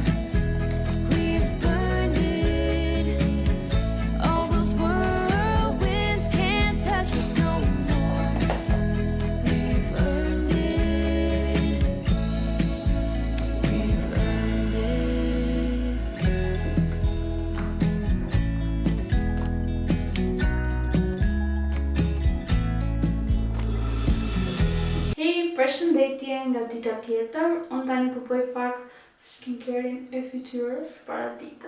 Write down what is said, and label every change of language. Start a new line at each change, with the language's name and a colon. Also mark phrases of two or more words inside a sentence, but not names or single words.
English: We've burned it. All those whirlwinds can't touch us no more. We've earned it. We've earned it.
Albanian: Hej, përshëndetje nga dita tjetër. Unë tani po bëj pak skincare-in e fytyrës para dita.